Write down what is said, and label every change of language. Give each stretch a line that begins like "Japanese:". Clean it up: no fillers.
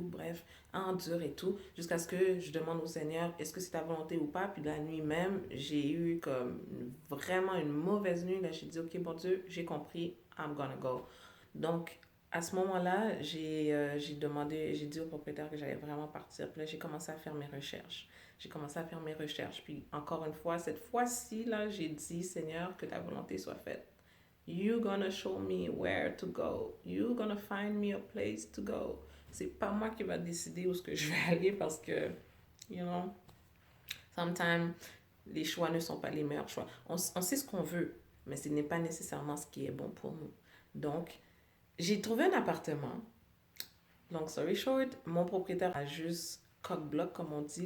French: Bref, endure et tout. Jusqu'à ce que je demande au Seigneur, est-ce que c'est ta volonté ou pas? Puis la nuit même, j'ai eu comme vraiment une mauvaise nuit. Là, j'ai dit, ok, bon Dieu, j'ai compris,
English: I'm gonna go.
French: Donc, à ce moment-là, j'ai dit au propriétaire que j'allais vraiment partir. Puis là, j'ai commencé à faire mes recherches. J'ai commencé à faire mes recherches. Puis encore une fois, cette fois-ci, là, j'ai dit, Seigneur, que ta volonté soit faite.
English: You're gonna show me where to go. You're gonna find me a place to go.
French: C'est pas moi qui va décider où est-ce que je vais aller parce que,
English: you know, sometimes
French: les choix ne sont pas les meilleurs choix. On sait ce qu'on veut, mais ce n'est pas nécessairement ce qui est bon pour nous. Donc, j'ai trouvé un appartement.
English: Long story short,
French: mon propriétaire a juste cock-block, comme on dit.